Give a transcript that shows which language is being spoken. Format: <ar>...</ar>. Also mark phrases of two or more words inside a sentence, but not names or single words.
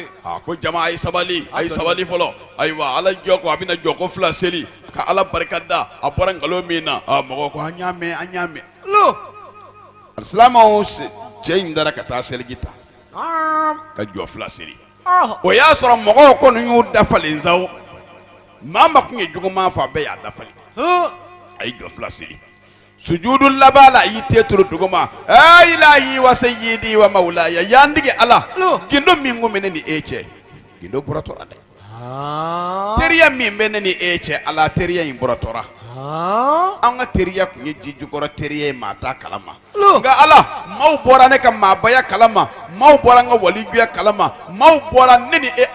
<bm>a ko jama a ye sabali fɔlɔ ayiwa ala jɔ ko a bɛna jɔko 2 seli ka ala barika da a bɔra nkalon min na mɔgɔw ko an y'a mɛn alisilamɛw cɛ in dara ka taa seliji ta ka jɔ 2 seli o y'a sɔrɔ mɔgɔw kɔni y'u dafalen sawo maa ma kun ye juguman fɔ a bɛɛ y'a dafalen a ye jɔ 2 seli sujudu laban la a y'i te turu duguma</bm> <ar>إلهي وسيدي ومولاي</ar> <bm>y'an digi ala gindo min ko bɛ ne ni e cɛ gindo bɔra tora dɛ teriya min bɛ ne ni e cɛ ala teriya in bɔra tora an ka teriya kun ye ji jukɔrɔ teriya ye maa t'a kalama nka ala maaw bɔra ne ka maabaya kalama maaw bɔra n ka walijuya kalama maaw bɔra ne ni e</bm>